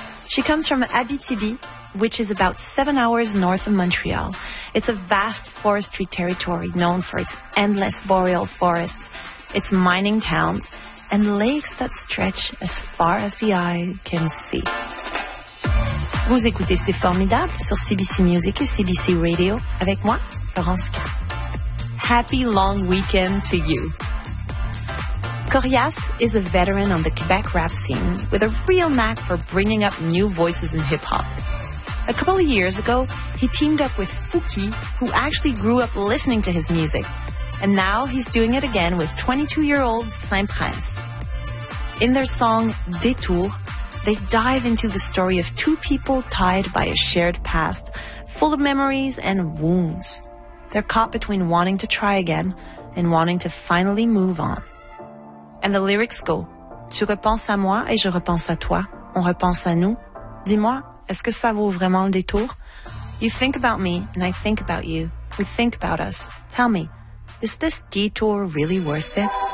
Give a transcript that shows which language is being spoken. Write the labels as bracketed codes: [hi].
[en] She comes from Abitibi, which is about 7 hours north of Montreal. It's a vast forestry territory known for its endless boreal forests, its mining towns, and lakes that stretch as far as the eye can see. [fr] Vous écoutez C'est Formidable sur CBC Music et CBC Radio avec moi, Laurence K. [en] Happy long weekend to you. Corias is a veteran on the Quebec rap scene with a real knack for bringing up new voices in hip-hop. A couple of years ago, he teamed up with Fouki, who actually grew up listening to his music. And now he's doing it again with 22-year-old Saint Prince. In their song, Détour, they dive into the story of two people tied by a shared past, full of memories and wounds. They're caught between wanting to try again and wanting to finally move on. And the lyrics go, [fr] Tu repenses à moi et je repense à toi. On repense à nous. Dis-moi, est-ce que ça vaut vraiment le détour? [en] You think about me and I think about you. We think about us. Tell me, is this detour really worth it?